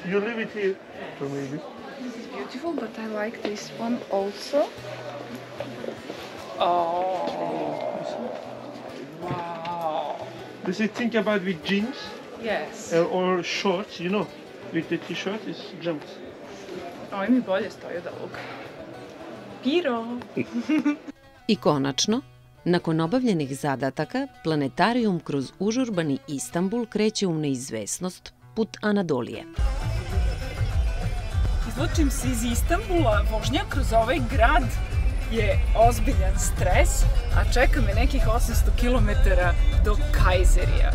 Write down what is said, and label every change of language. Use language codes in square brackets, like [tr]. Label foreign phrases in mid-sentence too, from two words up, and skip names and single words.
[en] You leave it here for maybe. beautiful, but I like this one also. Wow. This is think about with jeans Yes. or shorts, you know. With the t-shirt is jumps. [sr] Ovo mi bolje stoji od ovog. Piro. I konačno, nakon obavljenih zadataka, planetarijum kroz užurbani Istanbul kreće u neizvesnost put Anadolije. Izlučim se iz Istanbula, vožnja kroz ovaj grad je ozbiljan stres, a čeka me nekih 800 km do Kajzerija.